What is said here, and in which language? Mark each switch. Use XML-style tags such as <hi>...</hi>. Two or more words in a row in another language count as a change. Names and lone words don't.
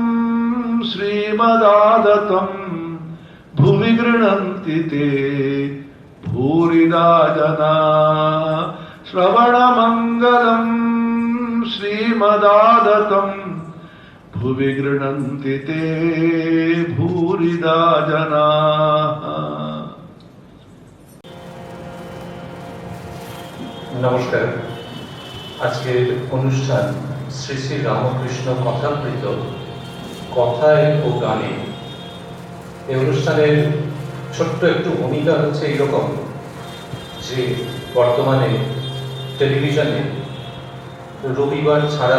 <sa>श्रीमदादतं भुवि गृह्णन्ति ते भूरिदा जना श्रवणमङ्गलं श्रीमदादतं भुवि गृह्णन्ति ते भूरिदा जनाः।</sa> <bn>নমস্কার। আজকের অনুষ্ঠান শ্রী শ্রী রামকৃষ্ণ কথামৃত কথায় ও গানে। এই অনুষ্ঠানের ছোট্ট একটু ভূমিকা হচ্ছে এইরকম যে বর্তমানে টেলিভিশনে রবিবার ছাড়া</bn>